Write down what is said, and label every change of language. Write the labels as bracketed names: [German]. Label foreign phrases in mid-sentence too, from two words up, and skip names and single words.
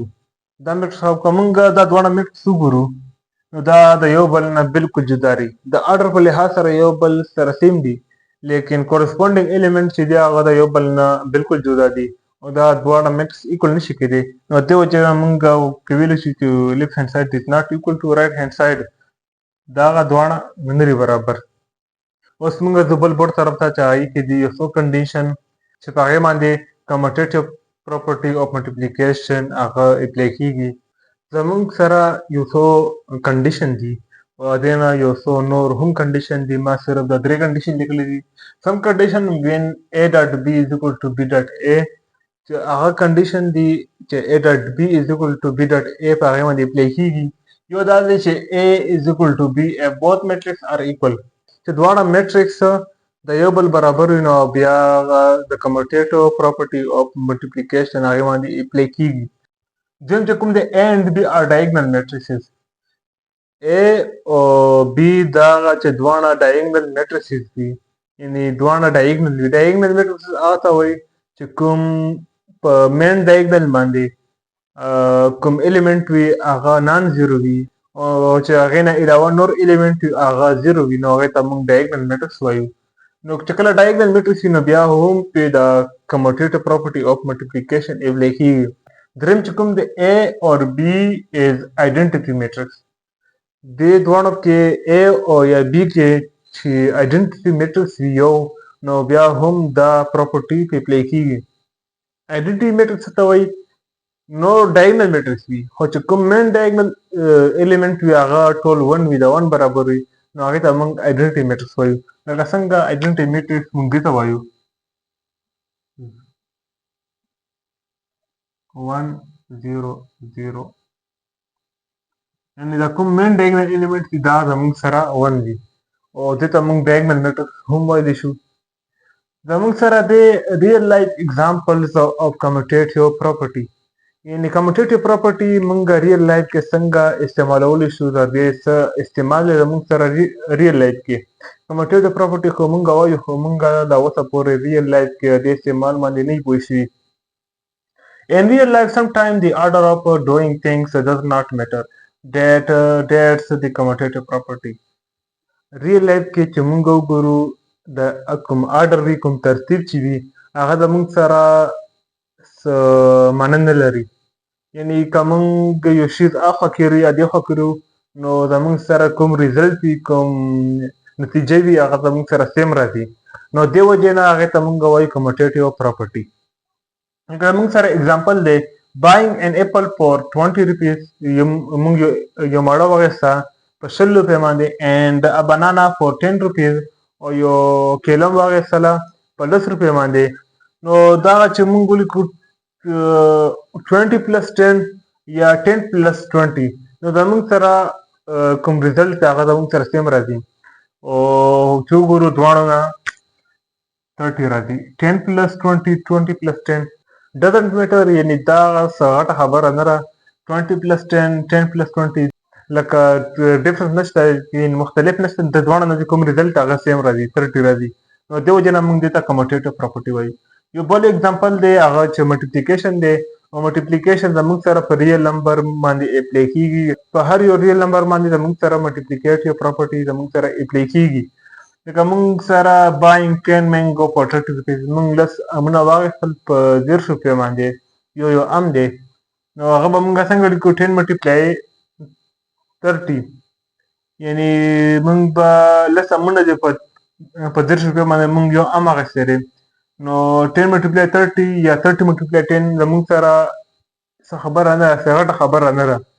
[Pashto] دا میټرکس که موږ دا دواړه میټرکس وګورو نو دا د یو بل نه بالکل جدا دي. د اډر په لحاظ سره یو بل سره سیم دي لیکن [English] corresponding element [Pashto] چې دی هغه د یو بل نه بالکل جدا دي او دا دواړه [English] matrix equal [Pashto] نشي کېدی. نو دې وجې موږ ویلی شو چې [English] left hand side is not equal to right hand side [Pashto] دا هغه دواړه نه دي برابر. اوس موږ زه بل بل طرف ته چې هغې کې دي یو څو کنډیشن چې په هغې باندې [English] commutative property of multiplication [Pashto] هغه اپلای کېږي. زمونږ سره یو څو کنډیشن دي او دې نه یو څو نور هم کنډیشن دي. ما صرف دا 3 کنډیشن لیکلي دي. [English] some condition when A dot B is equal to B dot A [Pashto] چې هغه کنډیشن دي چې [English] A dot B is equal to B dot A [Pashto] په هغې باندې اپلای کېږي. یو دا دی چې [English] A is equal to B if both metrics are equal [Pashto] چې دواړه میټرکس د یو بل برابر وي نو بیا د [English] commutative property of multiplication [Pashto] هغې باندې اپلای کېږي. دویم چې کوم دی [English] A and B are diagonal matrices. [Pashto] A او B دا چې دواړه [English] diagonal matrices [Pashto] دي یعنې دواړه diagonal وي. [English] diagonal matrices [Pashto] هغه ته وایي چې کوم په [English] main diagonal [Pashto] باندې کوم ایلیمنټ وي هغه [English] non zero [Pashto] وي او چې هغې نه علاوه نور ایلیمنټ وي هغه زیرو وي نو هغې ته موږ [English] diagonal matrix [Pashto] وایو. نو چې کله [English] diagonal matrix [Pashto] وي نو بیا هم پرې د [English] commutative property of multiplication [Pashto] اپلای کېږي. دریم چې کوم د [English] A or B is identity matrix [Pashto] دې دواړو کې A او یا B کې چې [English] identity matrix [Pashto] وي یو نو بیا هم دا پراپرټي اپلای کېږي. [English] identity matrix [Pashto] څه ته وایي نو [English] diagonal matrix [Pashto] وي خو چې کوم [English] main diagonal element [Pashto] وي هغه ټول 1 وي د 1 برابر وي نو هغې ته موږ [English] identity matrix [Pashto] وایو. لکه څنګه [English] identity matrix [Pashto] موږ دې ته وایو 1 0 0 یعنې دا کوم [English] main diagonal element [Pashto] دي دا زموږ سره 1 دي او دې ته موږ [English] diagonal matrix [Pashto] هم ویلی شو. زموږ سره د [English] real life examples of commutative property [Pashto] یعنې [English] commutative property [Pashto] موږ [English] real life [Pashto] کې څنګه استعمالولی شو د دې څه استعمال دی زموږ سره [English] real life [Pashto] کې. [English] commutative property [Pashto] خو موږ وایو خو موږ دا اوسه پورې [English] real life [Pashto] کې د استعمال باندې نه یو پوه شوي. [English] In real life, sometimes the order of doing things does not matter. That's the commutative property. Real life [Pashto] کې چې موږ وګورو د کوم order وي کوم ترتیب چې وي هغه زموږ سره معنی نه لري. یعنې که موږ یو شیز اخوا کړو یا دېخوا کړو نو زموږ سره کوم ریزلټ وي کوم نتیجه وي هغه زموږ سره سیم راځي. نو دې وجې نه هغې ته موږ وایو [English] commutative property. [Pashto] که موږ سره اگزامپل دی [English] buying an apple for 20 rupees [Pashto] موږ یو مڼه واخیسته په 20 روپۍ باندې [English] and a banana for 10 rupees [Pashto] او یو کیله هم واخیستله په 10 روپۍ باندې. نو دغه چې موږ ولیکو 20 plus 10 یا 10 plus 20 نو زموږ سره کوم ریزلټ دی هغه زموږ سره سیم راځي او چې وګورو دواړو نه 30 راځي. 10 plus 20 20 plus 10 [English] doesn't matter [Pashto] یعنې دا څه غټه خبره نه ده. 20 plus 10 10 plus 20 لکه ډفرنس نشته یعنې مختلف نشته د دواړو نه چې کوم ریزلټ هغه سیم راځي 30 راځي. نو دې وجې نه موږ دې ته [English] commutative property [Pashto] وایو. یو بل اگزامپل دی هغه چې ملټیپلیکیشن دی او ملټیپلیکیشن زموږ سره په [English] real number [Pashto] باندې اپلای کېږي. په هر یو [English] real number [Pashto] باندې زموږ سره [English] multiplicative property [Pashto] زموږ سره اپلای کېږي. لکه موږ سره [English] buying 10 mango for 30 rupees [Pashto] موږ 10 امونه واخیستل په 10 روپۍ باندې یو ام دی نو هغه به موږ څنګه لیکو 10 multiply 30 یعنې موږ به 10 امونه دی په 10 روپۍ باندې موږ یو ام اخیستی دی نو 10 multiply 30 یا 30 multiply 10 زموږ سره څه خبره نه ده څه غټه خبره نه ده.